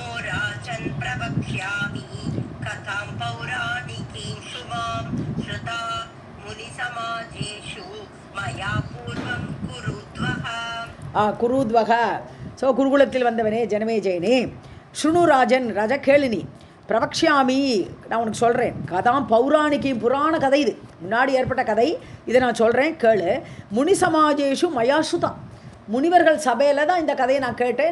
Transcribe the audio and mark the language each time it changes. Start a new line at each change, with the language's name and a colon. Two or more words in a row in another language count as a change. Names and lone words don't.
Sanskrit: राजन् प्रवक्ष्यामि कथां पौराणिकीं शुभां श्रुता मुनिसमाजेषु मया पूर्वं कुरुद्वः.
Tamil: குருத்வக, ஸோ குருகுலத்தில் வந்தவனே ஜனமேஜயனே,
Sanskrit: शृणु राजन्,
Tamil: ராஜா கேளினி, பிரவக்ஷாமி, நான் உனக்கு சொல்கிறேன், கதாம் பௌராணிக்கி, புராண கதை, இது முன்னாடி ஏற்பட்ட கதை, இதை நான் சொல்கிறேன் கேளு.
Sanskrit: मुनि समाजेषु मया श्रुता,
Tamil: முனிவர்கள் சபையில் தான் இந்த கதையை நான் கேட்டேன்.